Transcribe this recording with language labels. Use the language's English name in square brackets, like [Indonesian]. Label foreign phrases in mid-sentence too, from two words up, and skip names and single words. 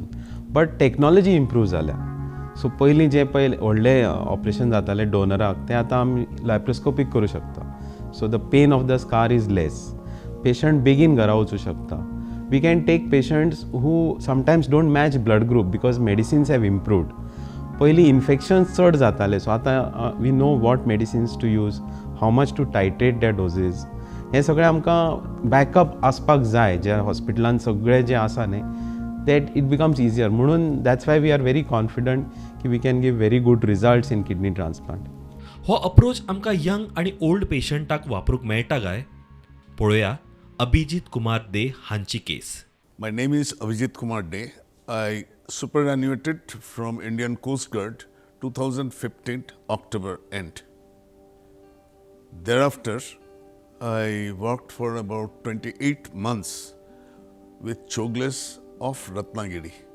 [English] but technology improve [Konkani] जाल्या. सो पयलीं जे व्हडले ऑपरेशन जाताले डोनराक ते आतां आमी लॅप्रोस्कोपीक करूं शकता. [English] So the pain of the scar is less. [Konkani] पेशंट बेगीन घरा वचूं शकता. [English] We can take patients who sometimes don't match blood group because medicines have improved. [Konkani] पयलीं इन्फेक्शन्स चड जाताले, सो आतां [English] we know what medicines to use, how much to titrate त्या डोजीस. [Konkani] हें सगळें आमकां बॅकअप आसपाक जाय. जे हॉस्पिटलांत सगळें जें आसा न्ही [English] that it becomes easier. म्हणून that's why we are very confident की we can give very good results in kidney transplant. [Konkani] हो अप्रोच आमकां यंग आनी ओल्ड पेशंटाक वापरूंक मेळटा काय? पळोवया अभिजीत कुमार डे हांची केस. [English] My name is Abhijit Kumar Day. I superannuated from Indian Coast Guard 2015 October end. Thereafter, I worked for about 28 months with Chogles of Ratnagiri.